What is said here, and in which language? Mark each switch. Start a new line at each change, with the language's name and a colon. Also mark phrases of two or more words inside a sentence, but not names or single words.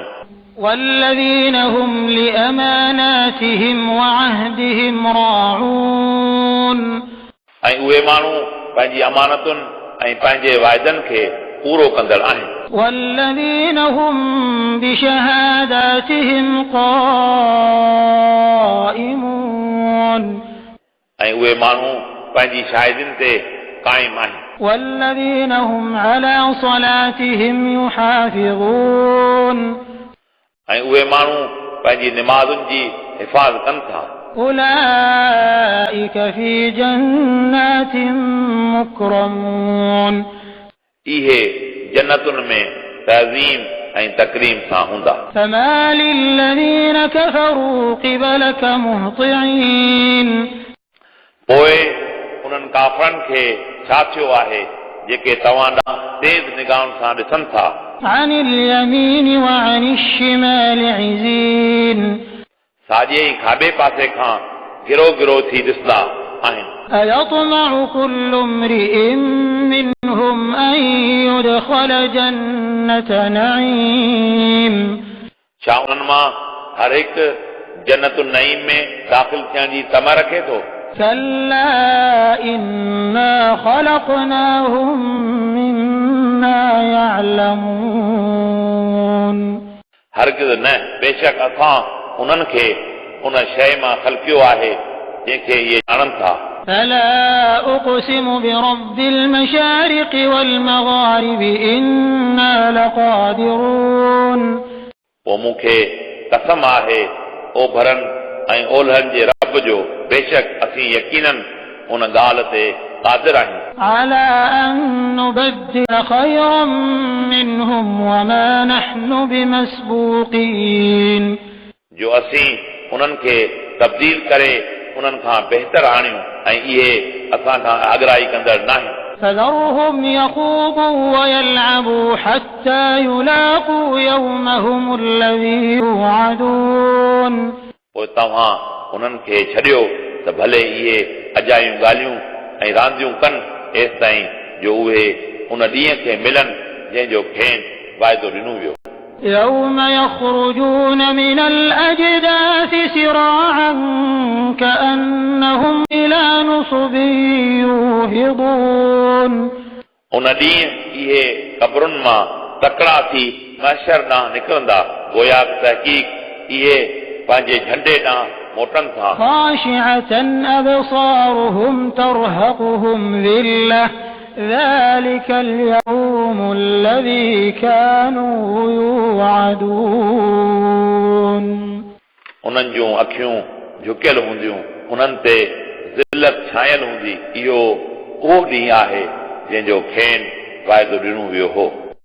Arabic: والذين هم لأماناتهم وعهدهم راعون
Sindhi: ऐं उहे माण्हू पंहिंजी अमानतुनि ऐं पंहिंजे वाइदनि खे पूरो कंदड़ आहिनि
Arabic: والذين هم بشهاداتهم قائمون
Sindhi: ऐं उहे माण्हू पंहिंजी शाहिदियुनि ते क़ाइम आहिनि
Arabic: والذين هم على صلاتهم يحافظون
Sindhi: ऐं उहे माण्हू पंहिंजी निमाज़ुनि जी हिफ़ाज़त कनि था
Arabic: أولئك في جنات مكرمون
Sindhi: इहे जन्नतुनि में तज़ीम ऐं तकरीम सां हूंदा
Arabic: فما للذين كفروا قبلك مهطعين
Sindhi: पोइ उन्हनि काफ़रनि खे छा थियो आहे जेके तव्हां ॾांहुं तेज़ निगाहुनि सां ॾिसनि था
Arabic: عن اليمين وعن الشمال عزين
Sindhi: साॼे ऐं खाॿे पासे खां गिरो गिरो थी ॾिसंदा आहिनि
Arabic: أيطمع كل امرئ منهم أن يدخل جنة نعيم
Sindhi: छा उन्हनि मां हर हिकु
Arabic: جنة نعيم
Sindhi: में दाख़िल थियण जी तमा रखे थो
Arabic: كلا إنا خلقناهم مما يعلمون
Sindhi: हरगिज़ न बेशक असां उन्हनि खे उन शइ मां ख़लक़ियो आहे जंहिंखे इहे ॼाणनि था
Arabic: فلا أقسم برب المشارق والمغارب إنا لقادرون
Sindhi: पोइ मूंखे कसम आहे ओभरनि ऐं ओलहनि जे रब जो बेशक असीं यकीनन उन ॻाल्हि ते क़ादिर आहियूं
Arabic: على أن نبدل خيرا منهم وما نحن بمسبوقين
Sindhi: जो असीं उन्हनि खे तब्दील करे उन्हनि खां बहितर आणियूं ऐं इहे असां खां आगराई कंदड़ न आहिनि
Arabic: فذرهم يخوضوا ويلعبوا حتى يلاقوا يومهم الذي يوعدون
Sindhi: पोइ तव्हां उन्हनि खे छॾियो त भले इहे अजायूं ॻाल्हियूं ऐं रांदियूं कनि एसि ताईं जो उहे उन ॾींहं खे मिलनि जंहिंजो खेनि वाइदो ॾिनो वियो
Arabic: يوم يخرجون من الأجداث سراعا كأنهم إلى نصب يوفضون
Sindhi: उन ॾींहुं इहे क़बरुनि मां तकड़ा थी महशर ॾांहुं निकिरंदा गोया तहक़ीक़ इहे पंहिंजे झंडे ॾांहुं मोटनि था
Arabic: خاشعة أبصارهم ترهقهم ذلة ذلك اليوم الذي كانوا يوعدون
Sindhi: उन्हनि जूं अखियूं झुकियल हूंदियूं उन्हनि ते ज़िल्लत छायल हूंदी इहो उहो ॾींहुं आहे जंहिंजो खेनि वाइदो ॾिनो वियो हो